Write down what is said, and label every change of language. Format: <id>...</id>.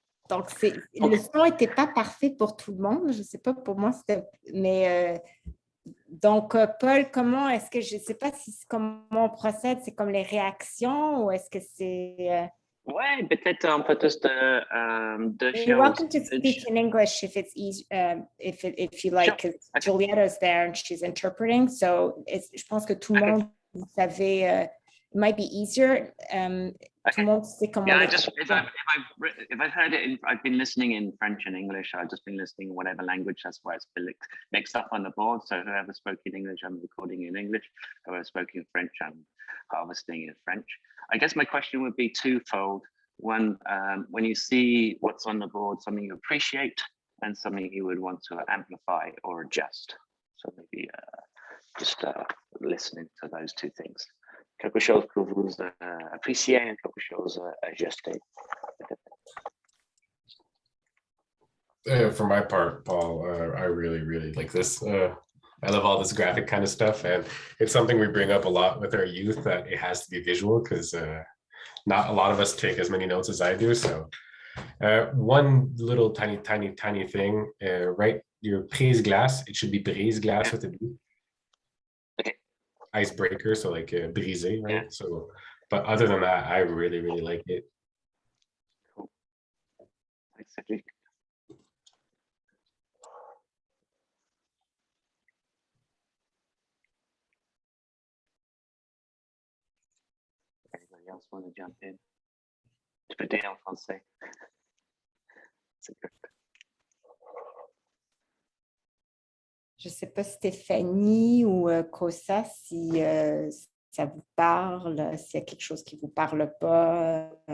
<fr>Donc, le son n'était pas parfait pour tout le monde. Je ne sais pas, pour moi, c'était... Mais donc, Paul, comment est-ce que... Je ne sais pas si comment on procède, c'est comme les réactions ou est-ce que c'est... Ouais, peut-être un peu plus de</fr> <en>You're welcome to speak in English if it's easy, if you like, because Julieta's there and she's interpreting.</en> <fr>So je pense que tout le monde, vous savez,</fr> <en>it might be easier.</en> <fr>Tout le monde sait comment.</fr> <en>Yeah, if I've heard it, I've been listening in French and English. I've just been listening in whatever language. That's why it's mixed up on the board. So whoever spoke in English, I'm recording in English. Whoever spoke in French, I'm harvesting in French. I guess my question would be twofold. One, when you see what's on the board, something you appreciate and something you would want to amplify or adjust. So maybe just listening to those two things.</en> <fr>Quelque chose que vous appréciez et quelque chose à ajuster.</fr> <en>For my part, Paul, I really, really like this. I love all this graphic kind of stuff, and it's something we bring up a lot with our youth, that it has to be visual because not a lot of us take as many notes as I do. So one little tiny thing, right? Your prise glace, it should be brise glace with a B. Okay. Icebreaker, so like brisé, right? Yeah. So, but other than that, I really, really like it. Cool. Thanks, Cedric. Anybody else want to jump in?</en> <fr>Tu peux dire en français. C'est good. Je ne sais pas Stéphanie ou Kosa, si ça vous parle, s'il y a quelque chose qui ne vous parle pas.</fr>